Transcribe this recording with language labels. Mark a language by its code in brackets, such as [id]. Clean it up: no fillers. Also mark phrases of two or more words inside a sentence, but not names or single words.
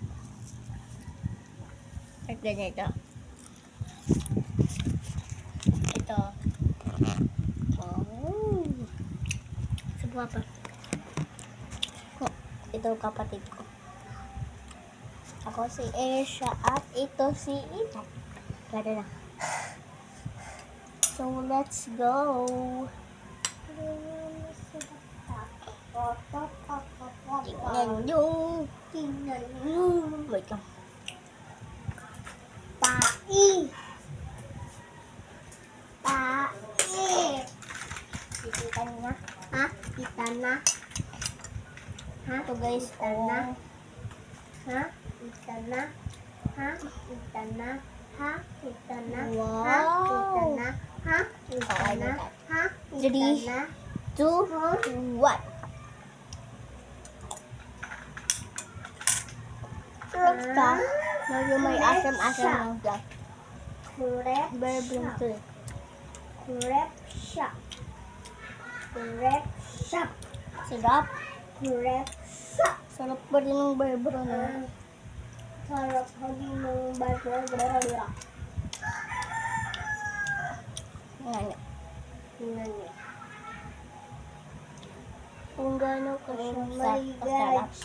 [tl] At ganito. Ito. Oh. Subuha pa. Ito kapatid ko. Ako si Asia at ito si Ina. Gada na. [en] So let's go. [tl] Tingnan nyo. Wait lang. Pai. Kita na. Ha? Kita na. Ha? Ito guys. Kita na. Ha? Kita na. Ha? Kita na. Ha? Kita na. Wow. Ha? Kita na. Ha? Kita na. Ha? Kita na. 3, 2, 1. Sarap ka. Medyo may asam-asam lang siya. [en] Very blunt. Crepe shop. Crepe shop. [tl] Sarap. Crepe shop. Sarap pa din ng burger na. Sarap pa din ng burger. Tingnan niya. Kung gano'n ka siya sarap.